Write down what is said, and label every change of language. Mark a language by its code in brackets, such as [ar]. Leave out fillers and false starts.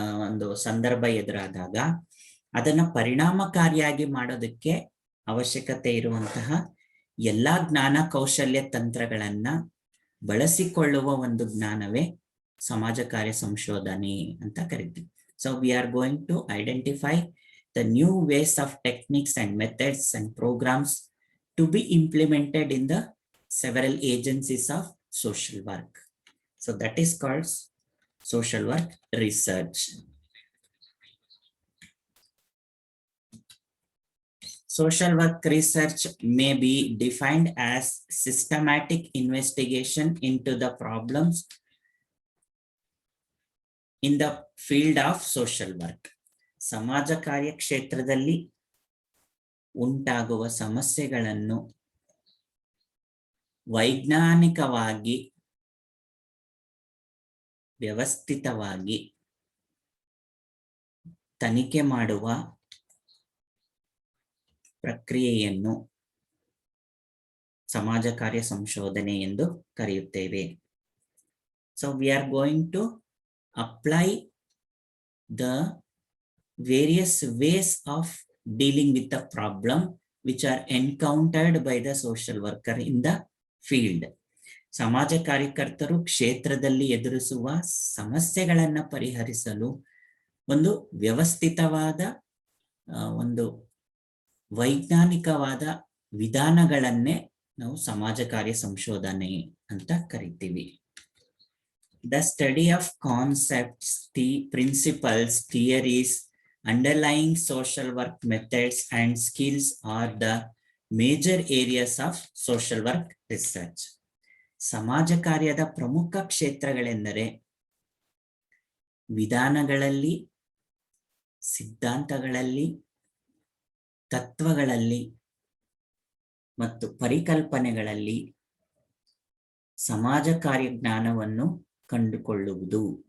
[kn] ಒಂದು ಸಂದರ್ಭ ಎದುರಾದಾಗ ಅದನ್ನ ಪರಿಣಾಮಕಾರಿಯಾಗಿ ಮಾಡೋದಕ್ಕೆ ಅವಶ್ಯಕತೆ ಇರುವಂತಹ ಎಲ್ಲಾ ಜ್ಞಾನ ಕೌಶಲ್ಯ ತಂತ್ರಗಳನ್ನ ಬಳಸಿಕೊಳ್ಳುವ ಒಂದು ಜ್ಞಾನವೇ ಸಮಾಜ ಕಾರ್ಯ ಸಂಶೋಧನೆ ಅಂತ ಕರಿತೀವಿ. [en] So we are going to identify the new ways of techniques and methods and programmes to be implemented in the several agencies of social work. So that is called social work research. Social work research may be defined as systematic investigation into the problems in the field of social work. [kn] ಸಮಾಜ ಕಾರ್ಯ ಕ್ಷೇತ್ರದಲ್ಲಿ ಉಂಟಾಗುವ ಸಮಸ್ಯೆಗಳನ್ನು ವೈಜ್ಞಾನಿಕವಾಗಿ, ವ್ಯವಸ್ಥಿತವಾಗಿ ತನಿಖೆ ಮಾಡುವ ಪ್ರಕ್ರಿಯೆಯನ್ನು ಸಮಾಜ ಕಾರ್ಯ ಸಂಶೋಧನೆ ಎಂದು ಕರೆಯುತ್ತೇವೆ. [en] So we are going to apply the various ways of dealing with the problem which are encountered by the social worker in the field. [kn] ಸಮಾಜ ಕಾರ್ಯಕರ್ತರು ಕ್ಷೇತ್ರದಲ್ಲಿ ಎದುರಿಸುವ ಸಮಸ್ಯೆಗಳನ್ನ ಪರಿಹರಿಸಲು ಒಂದು ವ್ಯವಸ್ಥಿತವಾದ, ಒಂದು ವೈಜ್ಞಾನಿಕವಾದ ವಿಧಾನಗಳನ್ನೇ ನಾವು ಸಮಾಜ ಕಾರ್ಯ ಸಂಶೋಧನೆ ಅಂತ ಕರಿತೀವಿ. [en] The study of concepts, the principles, theories underlying social work methods and skills are the major areas of social work research. [kn] ಸಮಾಜ ಕಾರ್ಯದ ಪ್ರಮುಖ ಕ್ಷೇತ್ರಗಳೆಂದರೆ ವಿಧಾನಗಳಲ್ಲಿ, ಸಿದ್ಧಾಂತಗಳಲ್ಲಿ, ತತ್ವಗಳಲ್ಲಿ ಮತ್ತು ಪರಿಕಲ್ಪನೆಗಳಲ್ಲಿ ಸಮಾಜ ಕಾರ್ಯ ಜ್ಞಾನವನ್ನು ಕಂಡುಕೊಳ್ಳುವುದು.